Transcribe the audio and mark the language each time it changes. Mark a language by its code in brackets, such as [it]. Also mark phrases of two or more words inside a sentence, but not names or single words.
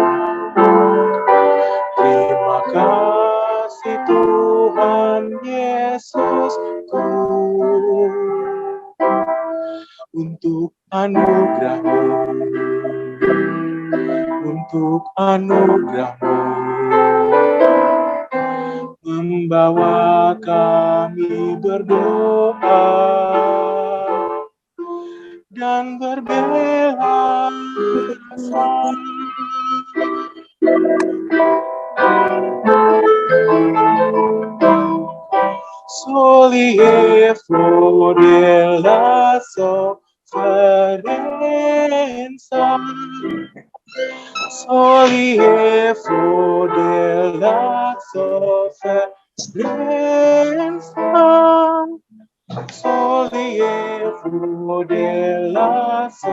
[id] Terima kasih Tuhan Yesusku untuk anugerah-Mu, untuk anugerah-Mu, membawa kami berdoa dan berbela rasa. [it] Sollievo della sofferenza, sollievo della sofferenza, sollievo della